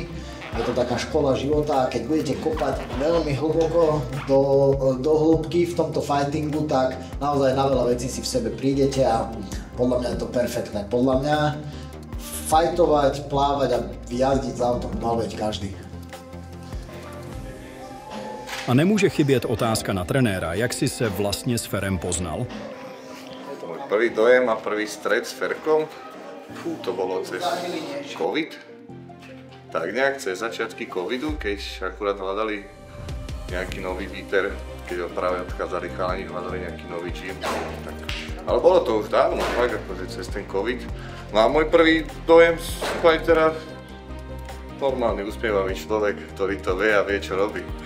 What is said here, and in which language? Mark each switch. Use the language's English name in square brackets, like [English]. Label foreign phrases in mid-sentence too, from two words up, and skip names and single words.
[Slovak] Je to taká škola života a keď budete kopať veľmi hlboko do hĺbky v tomto fightingu, tak naozaj na veľa vecí si v sebe prídete a podľa mňa je to perfektné. Podľa mňa fightovať, plávať a jazdiť za autom mal veď každý. [Czech] A nemůže chybět otázka na trenéra, jak si se vlastně s Ferem poznal? [Slovak] To môj prvý dojem a prvý stret s Ferkom, to bolo cez COVID. Tak nejak cez začiatky covidu, keď akurát hľadali nejaký nový výter, keď ho práve odchádzali chalani, hľadali nejaký nový gym, tak... Ale bolo to už dávno, tak akože cez ten covid. No a môj prvý dojem z fightera, normálny, usmievavý človek, ktorý to vie a vie, čo robí.